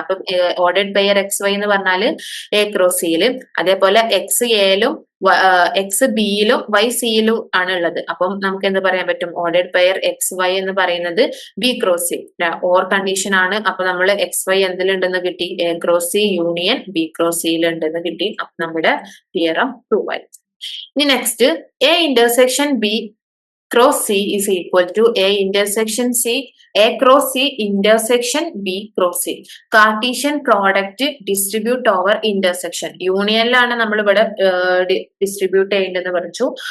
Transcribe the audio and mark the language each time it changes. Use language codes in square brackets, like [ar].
[ml] അപ്പം ordered pair X Y എന്ന് പറഞ്ഞാല് എ ക്രോസ് സിയിലും, അതേപോലെ എക്സ് എയിലും എക്സ് ബിയിലും വൈ സിയിലും ആണ് ഉള്ളത്. അപ്പം നമുക്ക് എന്ത് പറയാൻ പറ്റും, ഓർഡേഡ് പെയർ എക്സ് വൈ എന്ന് പറയുന്നത് B cross C or condition ആണ്. അപ്പൊ നമ്മൾ എക്സ് വൈ എന്തിലുണ്ടെന്ന് കിട്ടി, A cross C union B cross സിയിൽ ഉണ്ടെന്ന് കിട്ടി. അപ്പൊ നമ്മുടെ തിയറം പ്രൂവ് ആയി. [en] ഇനി next A intersection B cross C is equal to A intersection C, A cross C intersection B cross C. Cartesian product distribute over intersection. [ml] യൂണിയനിലാണ് നമ്മൾ ഇവിടെ distribute ചെയ്യേണ്ടതെന്ന് പറഞ്ഞു.